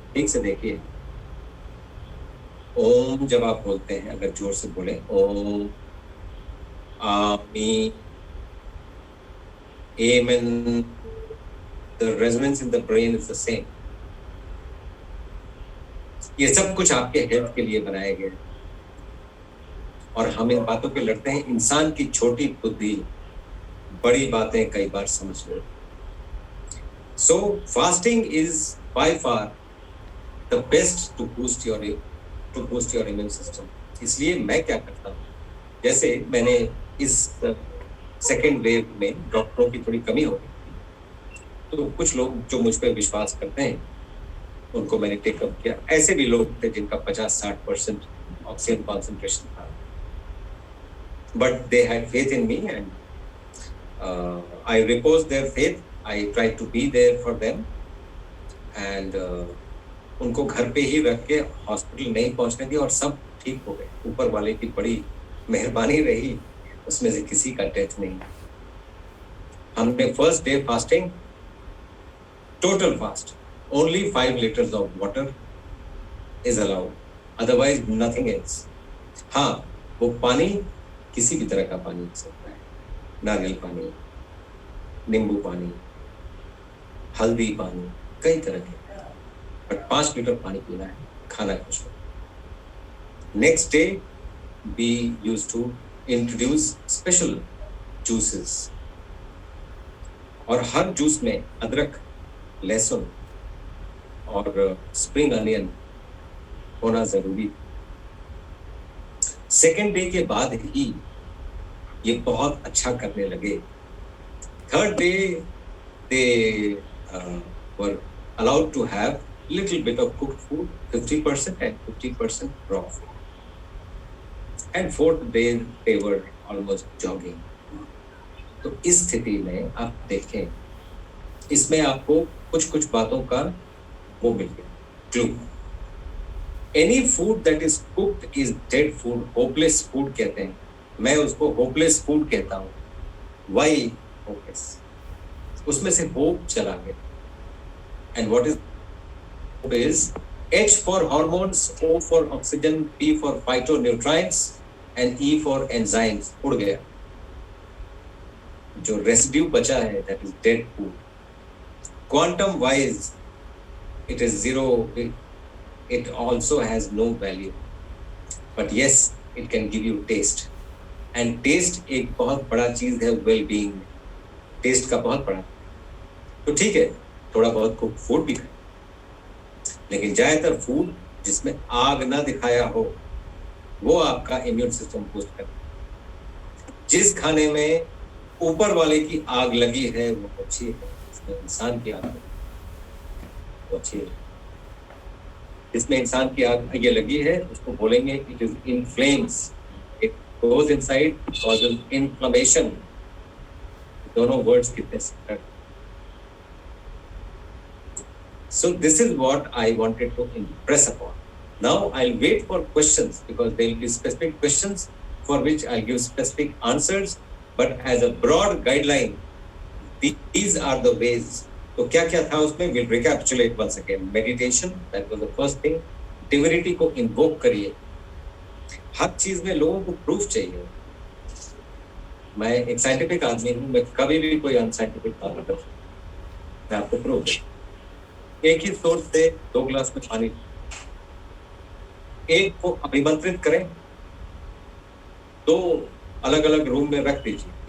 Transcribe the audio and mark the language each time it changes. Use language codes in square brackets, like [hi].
[hi] ठीक से देखिए, ओम जब आप बोलते हैं, अगर जोर से बोले ओम, आमीन, amen, [en] the resonance in the brain is the same. [hi] ये सब कुछ आपके हेल्थ के लिए बनाए गए, और हम इन बातों पे लड़ते हैं। इंसान की छोटी बुद्धि बड़ी बातें कई बार समझ ले। [en] So fasting is by far the best to boost your immune system. [hi] इसलिए मैं क्या करता हूँ, जैसे मैंने इस सेकेंड वेव में डॉक्टरों की थोड़ी कमी हो गई, तो कुछ लोग जो मुझ पर विश्वास करते हैं उनको मैंने टेकअप किया। ऐसे भी लोग थे जिनका 50-60% ऑक्सीजन कॉन्सेंट्रेशन था, [en] but they had faith in me and I repose their faith, I try to be there for them, [hi] and उनको घर पे ही रख के हॉस्पिटल नहीं पहुंचने दिया, और सब ठीक हो गए। ऊपर वाले की बड़ी मेहरबानी रही, उसमें से किसी का डेथ नहीं। हमने [en] First day fasting, total fast, only 5 liters of water is allowed, otherwise nothing else. [hi] हाँ, वो पानी किसी भी तरह का पानी हो सकता है, नारियल पानी, नींबू पानी, हल्दी पानी, कई तरह के, बट 5 लीटर पानी पीना है, खाना है कुछ। [en] next day we used to introduce special juices, [hi] और हर जूस में अदरक, लहसुन और स्प्रिंग अनियन होना जरूरी। सेकेंड डे के बाद ही ये बहुत अच्छा करने लगे। Third day [en] they were allowed to have little bit of cooked food, 50% and 50% raw food. And fourth day they were almost jogging. [hi] तो इस स्थिति में आप देखें, इसमें आपको कुछ कुछ बातों का वो मिल गया clue. [en] any food that is cooked is dead food, [hi] hopeless food कहते हैं। मैं उसको होपलेस फूड कहता हूँ। [en] Why hopeless? [hi] उसमें से होप चला गया। [en] and what is H for hormones, O for oxygen, P for phytonutrients and E for enzymes [hi] उड़ गया। जो रेसिड्यू बचा है [en] that is dead food. Quantum wise it is zero, it also has no value, but yes it can give you taste, and taste [hi] एक बहुत बड़ा चीज है [en] well-being में। taste का बहुत बड़ा, [hi] तो ठीक है थोड़ा बहुत कुक फूड भी खाए, लेकिन ज्यादातर फूड जिसमें आग ना दिखाया हो वो आपका इम्यून सिस्टम बूस्ट करता है। जिस खाने में ऊपर वाले की आग लगी है वो अच्छी है, जिसमें इंसान की आग लगी वो अच्छी है। जिसमें इंसान की आग ये लगी है उसको बोलेंगे [en] It is in flames, it goes inside causes inflammation. [hi] दोनों वर्ड्स कितने similar. [en] So this is what I wanted to impress upon. Now I'll wait for questions because there will be specific questions for which I'll give specific answers. But as a broad guideline, these are the ways. [hi] तो क्या क्या था उसमें? [en] We'll recapitulate once again. Meditation, that was the first thing. [hi] Divinity को invoke करिए. हर चीज में लोगों को प्रूफ चाहिए. मैं एक साइंटिफिक आदमी हूँ, मैं कभी भी कोई अनसाइंटिफिक बात नहीं करता. मैं आपको प्रूफ दूँ. एक ही सोर्स से 2 गिलास में पानी, एक को अभिमंत्रित करें, 2 अलग अलग रूम में रख दीजिए.